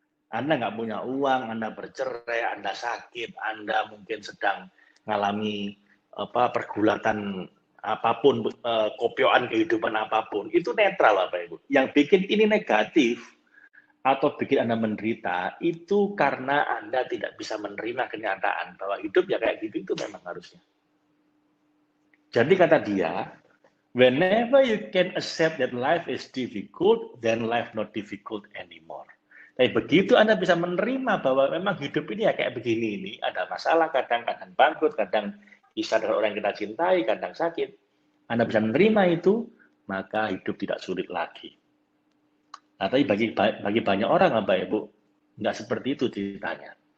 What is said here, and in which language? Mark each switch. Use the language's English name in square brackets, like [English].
[Indonesian] Anda nggak punya uang, Anda bercerai, Anda sakit, Anda mungkin sedang mengalami pergulatan apapun, kopioan kehidupan apapun, itu netral Bapak Ibu. Yang bikin ini negatif atau bikin Anda menderita itu karena Anda tidak bisa menerima kenyataan bahwa hidup ya kayak gitu itu memang harusnya. Jadi kata dia, [English] whenever you can accept that life is difficult, then life not difficult anymore. [Indonesian] Tapi begitu Anda bisa menerima bahwa memang hidup ini ya kayak begini ini, ada masalah, kadang-kadang bangkrut, kadang kisah dengan orang yang kita cintai, kadang sakit. Anda bisa menerima itu, maka hidup tidak sulit lagi. Nah, tapi bagi banyak orang, Bapak Ibu, nggak seperti itu ceritanya.